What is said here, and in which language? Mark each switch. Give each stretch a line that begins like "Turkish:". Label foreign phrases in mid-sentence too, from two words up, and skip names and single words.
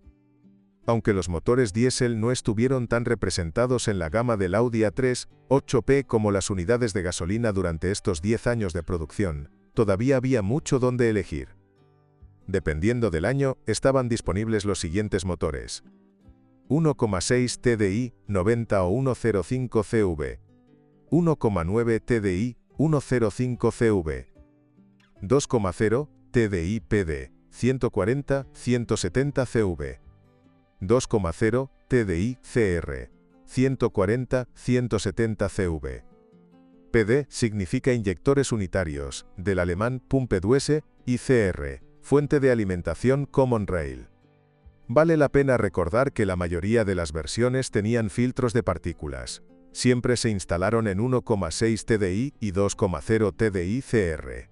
Spanish: Aunque los motores diésel no estuvieron tan representados en la gama del Audi A3 8P como las unidades de gasolina durante estos 10 años de producción, todavía había mucho donde elegir. Dependiendo del año, estaban disponibles los siguientes motores: 1,6 TDI 90 o 105 CV, 1,9 TDI 105 CV, 2,0 TDI PD 140-170 CV, 2,0 TDI CR 140-170 CV. PD significa inyectores unitarios, del alemán Pumpeduese, y CR, fuente de alimentación
English: Common Rail.
Spanish: Vale la pena recordar que la mayoría de las versiones tenían filtros de partículas. Siempre se instalaron en 1,6 TDI y 2,0 TDI CR.